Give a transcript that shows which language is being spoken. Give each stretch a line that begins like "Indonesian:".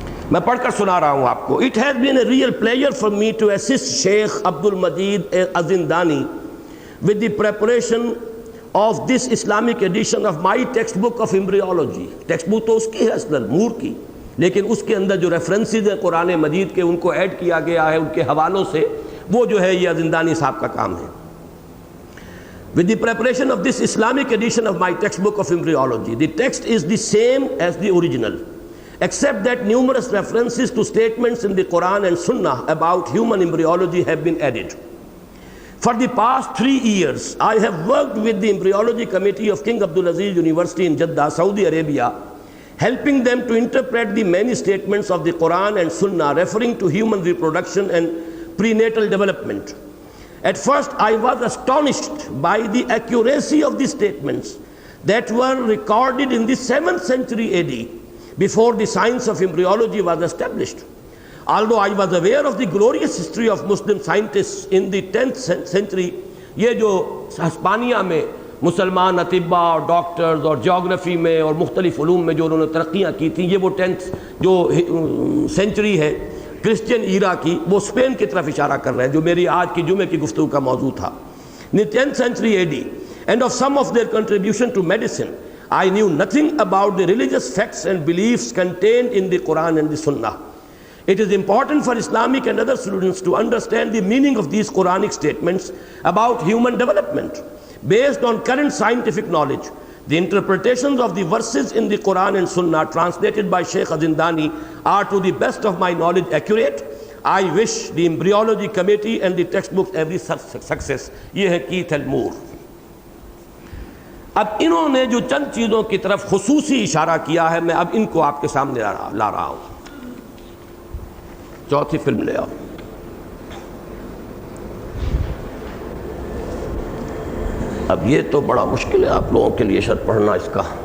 Urdu: میں پڑھ کر سنا رہا ہوں آپ کو۔
English: It has been a real pleasure for me to assist Sheikh Abdul Majid Azindani with the preparation of this Islamic edition of my textbook of embryology۔
Urdu: Text book تو اس کی ہے اصلاً مور کی، لیکن اس کے اندر جو ریفرنسز ہیں قرآن مجید کے ان کو ایڈ کیا گیا ہے ان کے حوالوں سے، وہ جو ہے یہ ازندانی صاحب کا کام ہے۔
English: With the preparation of this Islamic edition of my textbook of embryology, the text is the same as the original, except that numerous references to statements in the Quran and Sunnah about human embryology have been added. For the past 3 years, I have worked with the Embryology Committee of King Abdulaziz University in Jeddah, Saudi Arabia, helping them to interpret the many statements of the Quran and Sunnah referring to human reproduction and prenatal development. At first, I was astonished by the accuracy of the statements that were recorded in the 7th century AD, before the science of embryology was established. Although I was aware of the glorious history of Muslim scientists in the 10th century،
Urdu: یہ جو ہسپانیہ میں مسلمان اطباء اور doctors اور geography میں اور مختلف علوم میں جو انہوں نے ترقیاں کی تھیں، یہ وہ 10th جو سینچری ہے کرسچین ایرا کی، وہ اسپین کی طرف اشارہ کر رہے ہیں جو میری آج کی جمعے کی گفتگو کا موضوع تھا۔
English: in the 10th century AD and of some of their contribution to medicine, I knew nothing about the religious facts and beliefs contained in the Quran and the Sunnah. It is important for Islamic and other students to understand the meaning of these Quranic statements about human development. Based on current scientific knowledge, the interpretations of the verses in the Quran and Sunnah translated by Sheikh Azindani are to the best of my knowledge accurate. I wish the embryology committee and the textbooks every success.
Urdu: یہ ہے Keith المور. اب انہوں نے جو چند چیزوں کی طرف خصوصی اشارہ کیا ہے، میں اب ان کو آپ کے سامنے لا رہا ہوں. چوتھی فلم لے آؤ. اب یہ تو بڑا مشکل ہے آپ لوگوں کے لیے شاید پڑھنا اس کا.